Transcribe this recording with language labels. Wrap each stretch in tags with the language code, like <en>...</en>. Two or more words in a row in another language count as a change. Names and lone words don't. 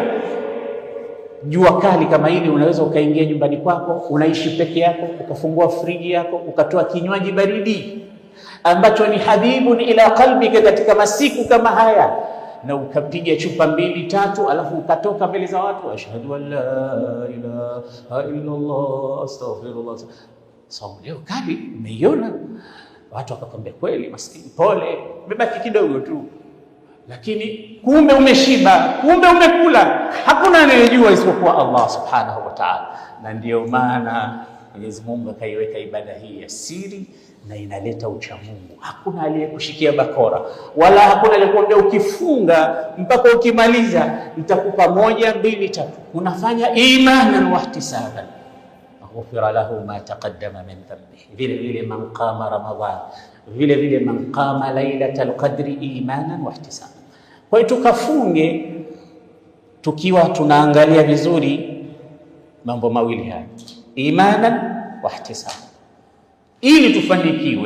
<sw>Jua kali kama hili, unaweza ukaingia nyumbani kwako, unaishi peke yako, ukafungua friji yako, ukatoa kinywaji baridi ambacho ni</sw> <ar>حبيب إلى قلبك</ar> <sw>katika masiku kama haya, na ukapiga chupa 2-3, alafu ukatoka mbele za watu,</sw> <ar>أشهد أن لا إله إلا الله أستغفر الله.</ar> <sw>Saumu leo kali, umeiona? Watu wakakwambia kweli maskini, pole, umebaki kidogo tu, lakini kumbe umeshiba, kumbe umekula. Hakuna anayejua isipokuwa Allah</sw> <ar>سبحانه وتعالى.</ar> <sw>Na ndio maana Mwenyezi Mungu akaiweka ibada hii ya siri, na inaleta ucha Mungu. Hakuna aliyekushikia bakora, wala hakuna aliyekuambia ukifunga mpaka ukimaliza nitakupa 1, 2, 3.</sw> <ar>Unafanya إيمانا واحتسابا غفر له ما تقدم من ذنبه.</ar> <sw>Vile vile</sw> <ar>من قام رمضان,</ar> <sw>vile vile</sw> <ar>من قام ليلة القدر إيمانا واحتسابا.</ar> <sw>Kwa hiyo tukafunge tukiwa tunaangalia vizuri mambo mawili haya,</sw> <ar>إيمانا واحتسابا,</ar> <sw>ili tufanikiwe.</sw>